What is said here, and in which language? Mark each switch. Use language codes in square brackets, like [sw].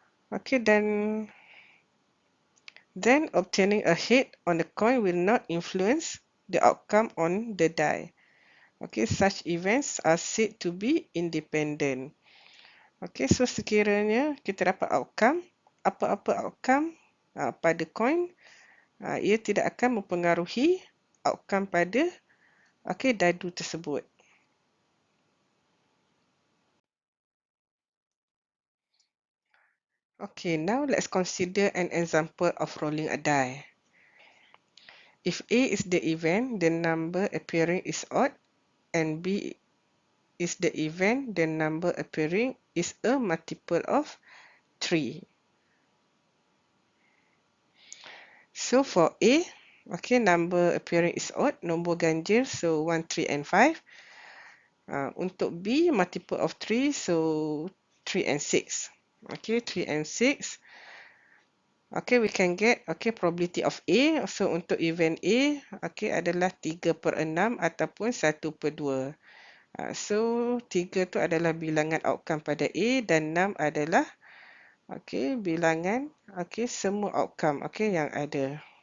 [en] Okay, then obtaining a head on the coin will not influence the outcome on the die. Okay, such events are said to be independent. [ms] Okay, so sekiranya kita dapat outcome, apa-apa outcome pada coin, ia tidak akan mempengaruhi outcome pada dadu tersebut. [en] Okay, now let's consider an example of rolling a die. If A is the event, the number appearing is odd, and B is the event, the number appearing is a multiple of 3. So for A, okay, number appearing is odd, [ms] nombor ganjil, [en] so 1, 3 and 5. [ms] Untuk B, [en] multiple of 3, so 3 and 6. Okay, 3 and 6. Okay, we can get probability of A. [ms] So untuk event A, okay, adalah 3/6 ataupun 1/2. So 3 tu adalah bilangan outcome pada A dan 6 adalah bilangan semua outcome yang ada.